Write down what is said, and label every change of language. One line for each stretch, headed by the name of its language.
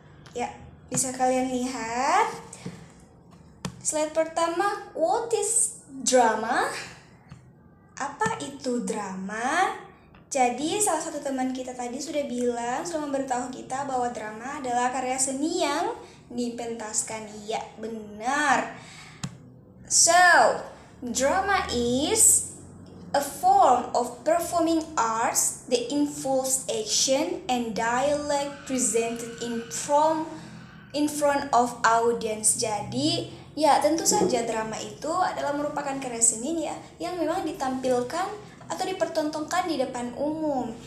Indonesian: Ya, bisa kalian lihat. Slide pertama,
English: what is drama?
Indonesian: Apa itu drama? Jadi salah satu teman kita tadi sudah memberitahu kita bahwa drama adalah karya seni yang dipentaskan. Iya, benar.
English: So, drama is a form of performing arts that involves action and dialogue presented in front of audience.
Indonesian: Jadi, ya tentu saja drama itu adalah merupakan karya seni ya yang memang ditampilkan atau dipertontonkan di depan umum.